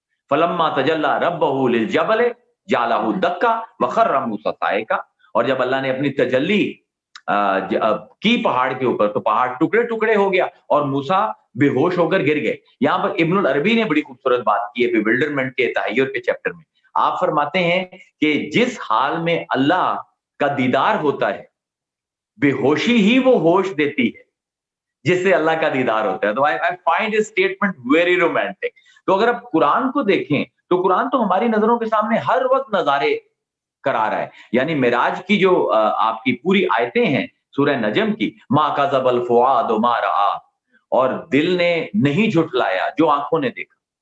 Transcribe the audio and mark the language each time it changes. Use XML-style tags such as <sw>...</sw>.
<ar>فلما تجلی ربہ للجبل جعلہ دکا وخر موسیٰ صعقا,</ar> <ur>اور جب اللہ نے اپنی تجلی کی پہاڑ کے اوپر تو پہاڑ ٹکڑے ٹکڑے ہو گیا اور موسیٰ بے ہوش ہو کر گر گئے. یہاں پر ابن العربی نے بڑی خوبصورت بات کی ہے بیولڈرمنٹ کے تحیر کے چیپٹر میں. آپ فرماتے ہیں کہ جس حال میں اللہ کا دیدار ہوتا ہے بے ہوشی ہی وہ ہوش دیتی ہے جس سے اللہ کا دیدار ہوتا ہے. تو</ur> <en>I find this statement very romantic.</en> <ur>تو اگر آپ قرآن کو دیکھیں تو قرآن تو ہماری نظروں کے سامنے ہر وقت نظارے کرا رہا ہے. یعنی معراج کی جو آپ کی پوری آیتیں ہیں سورہ نجم کی,</ur> <ar>ما کذب الفؤاد ما رآ,</ar> <ur>اور دل نے نہیں جھٹلایا جو آنکھوں نے دیکھا.</ur>